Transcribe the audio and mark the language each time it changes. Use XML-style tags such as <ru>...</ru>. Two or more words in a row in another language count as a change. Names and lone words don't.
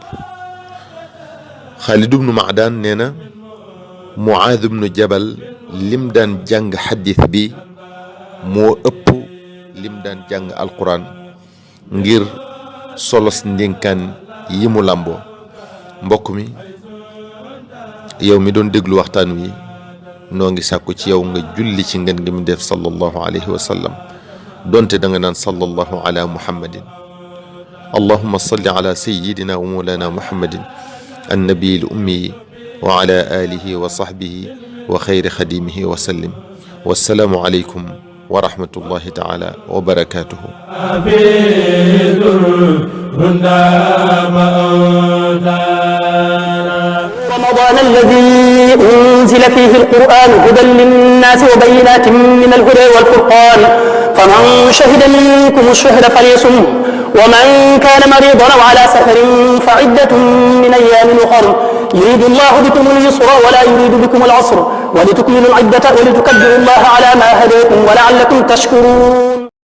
<wo>Xaalid ibnu Maadaan nee na Muaad ibnu Jabal lim daan jàng xadis bi moo ëpp lim daan jàng alquran ngir solos ndénkaan yi mu làmboo. mbokk mi, yow mi doon déglu waxtaan wi, noo ngi sàkku ci yow nga julli ci ngeen ngi mu def</wo> <ar>صلى الله عليه وسلم,</ar> <wo>donte da nga naan</wo> <ar>صلى الله على محمد. اللهم صل على سيدنا ومولانا محمد النبي الأمي وعلى آله وصحبه وخير خادمه وسلم. والسلام عليكم ورحمة الله تعالى وبركاته. رمضان الذي أنزل فيه القرآن هدى للناس وبينات من الهدى والفرقان فمن شهد منكم الشهر فليصم ومن كان مريضا أو على سفر فعدة من أيام أخر يريد الله بكم اليسر ولا يريد بكم العسر ولتكملوا العدة ولتكبروا الله على ما هداكم ولعلكم تشكرون.</ar>